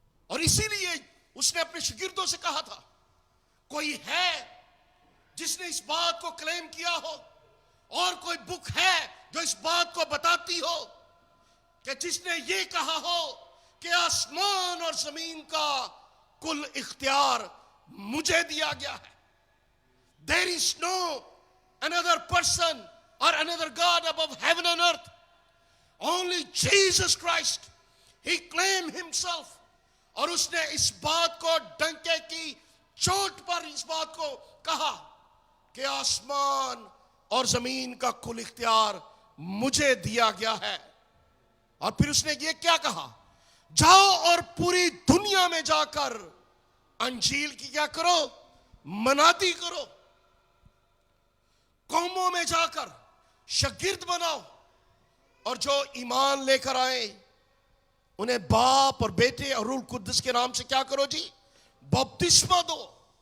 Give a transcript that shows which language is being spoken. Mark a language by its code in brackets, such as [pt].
[hi] और इसीलिए उसने अपने शागिर्दों से कहा था, कोई है जिसने इस बात को क्लेम किया हो और कोई बुक है जो इस बात को बताती हो कि जिसने ये कहा हो कि आसमान और जमीन का कुल इख्तियार मुझे दिया गया है। [en] There is no another person or another God above heaven and earth. Only Jesus Christ. He claimed himself. [hi] और उसने इस बात को डंके की चोट पर इस बात को कहा कि आसमान और जमीन का कुल इख्तियार मुझे दिया गया है। और फिर उसने ये क्या कहा, जाओ और पूरी दुनिया में जाकर अंजील की क्या करो, मनादी करो, कौमों में जाकर शागिर्द बनाओ, और जो ईमान लेकर आए उन्हें बाप और बेटे और रूह कुद्दस के नाम से क्या करो जी, बपतिस्मा दो।